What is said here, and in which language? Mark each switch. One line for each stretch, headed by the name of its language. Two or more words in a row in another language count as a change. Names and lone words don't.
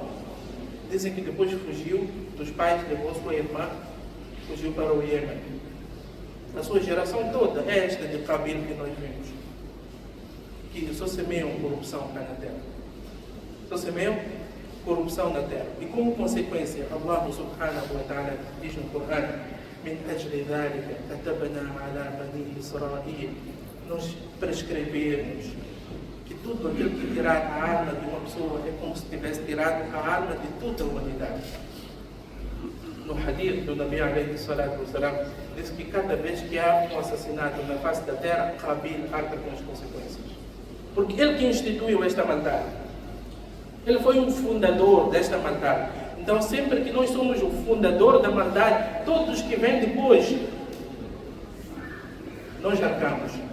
Portuguese: Dizem que depois fugiu dos pais, levou sua irmã, fugiu para o Iêmen. A sua geração toda é esta de Qabil que nós vimos, que só semeiam corrupção cá na terra. Só semeiam corrupção na terra. E como consequência,
Arabic: الله سبحانه وتعالى
Portuguese: diz no Corão:
Arabic: من أجل ذلك كتبنا على بني إسرائيل.
Portuguese: Nós prescrevemos que tudo aquilo que tirar a alma de uma pessoa é como se tivesse tirado a alma de toda a humanidade. No hadith do
Arabic: نبي عليه الصلاة والسلام,
Portuguese: diz que cada vez que há um assassinato na face da terra, Qabil arca com as consequências. Porque ele que instituiu esta maldade. Ele foi um fundador desta maldade. Então, sempre que nós somos o fundador da maldade, todos que vêm depois, nós arcamos.